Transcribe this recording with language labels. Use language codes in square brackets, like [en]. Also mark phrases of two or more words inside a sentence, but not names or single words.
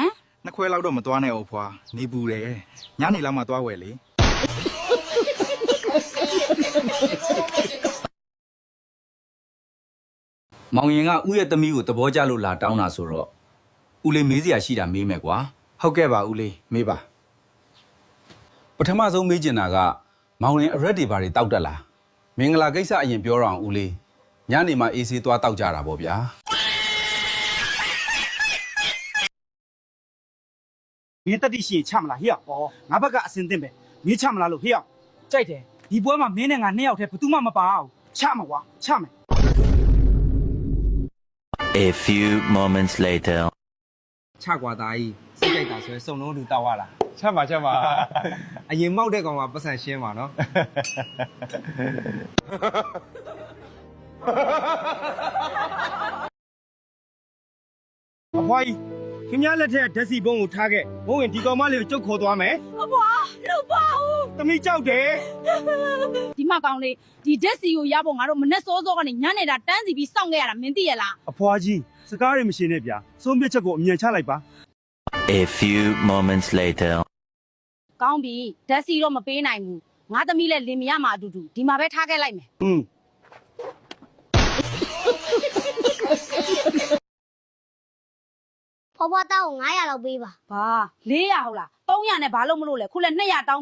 [my] နှစ်ခွဲလောက်တော့မသွားနဲ့အောင်ဖွာနေပူတယ်ညနေလောက်မှသွားဝယ်လေမောင်ရင်ကဦးရဲ့သမီးကိုသဘောကျလို့လာတောင်းတာဆိုတော့ဦးလေးမေးစရာရှိတာမေးမယ်ကွာဟုတ်ကဲ့ပါဦးလေးမေးပါပထမဆုံးမေးချင်တာကမောင်ရင်အရက်တွေဘာတွေတောက်တက်လားမင်္ဂလာကိစ္စအရင်ပြောတော့ဦးလေးညနေမှအေးဆေးသွားတောက်ကြတာပေါ့ဗျာ မင်းတက်တိရှိရင်ချမလားဟေ့အောင်ငါဘက်ကအစင်တင်ပဲမင်းချမလားလို့ဟေ့အောင်ကြိုက်တယ်ဒီပွဲမှာမင်းနဲ့ငါ2 ယောက်တည်းဘယ်သူမှမပါအောင်ချမှာကွာချမယ် [en] A few moments later. [my] ချကွာသားကြီးစိတ်ကြိုက်တာဆိုရင်စုံလုံးလူတောက်ရလားချက်ပါချက်ပါအရင်မောက်တဲ့ကောင်ကပတ်စံရှင်းပါနော် အဖွားကြီးခင်ဗျားလက်ထက်ဓာတ်စီဘုံကိုထားခဲ့ဘုံဝင်ဒီကောင်မလေးကိုကျုပ်ခေါ်သွားမယ် အဖွားလို့ပါဦး သမီးကြောက်တယ် ဒီမကောင်လေးဒီဒက်စီကိုရဖို့ငါတို့မနဲ့စောစောကနေညနေတာတန်းစီပြီးစောင့်ခဲ့ရတာမင်းသိရလား အဖွားကြီးစကားတွေမရှင်းနဲ့ဗျာဆုံးဖြတ်ချက်ကိုအမြန်ချလိုက်ပါ [en] A few moments later. [my] ကောင်းပြီဒက်စီတော့မပေးနိုင်ဘူးငါသမီးလည်းလင်မရမှာအတူတူဒီမှာပဲထားခဲ့လိုက်မယ် ဖွားဖွားတောင်း900လောက်ပေးပါ ဘာ400ဟုတ်လား300နဲ့ဘာလို့မလို့လဲခုလည်း200တောင်းမြန်ပြီငါမှတော့100ပဲရှိတယ်